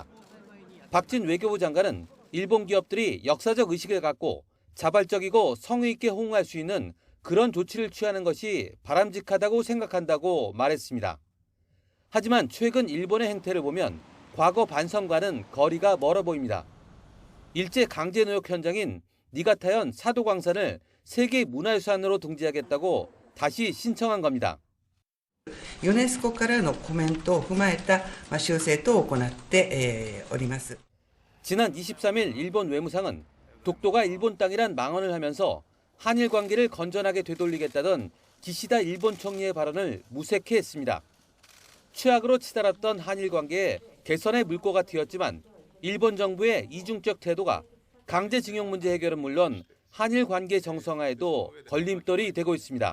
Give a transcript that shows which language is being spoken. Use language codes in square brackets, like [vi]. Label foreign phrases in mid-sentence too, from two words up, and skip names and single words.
[ko] 박진 외교부 장관은 일본 기업들이 역사적 의식을 갖고 자발적이고 성의 있게 호응할 수 있는 그런 조치를 취하는 것이 바람직하다고 생각한다고 말했습니다. 하지만 최근 일본의 행태를 보면 과거 반성과는 거리가 멀어 보입니다. 일제 강제 노역 현장인 니가타현 사도광산을 세계 문화유산으로 등재하겠다고 다시 신청한 겁니다. [ja] ユネスコからのコメントを踏まえた修正等を行っております。 [ko] 지난 23일 일본 외무상은 독도가 일본 땅이란 망언을 하면서 한일 관계를 건전하게 되돌리겠다던 기시다 일본 총리의 발언을 무색해했습니다. 최악으로 치달았던 한일 관계에 개선의 물꼬가 튀었지만 일본 정부의 이중적 태도가 강제징용 문제 해결은 물론 한일 관계 정상화에도 걸림돌이 되고 있습니다.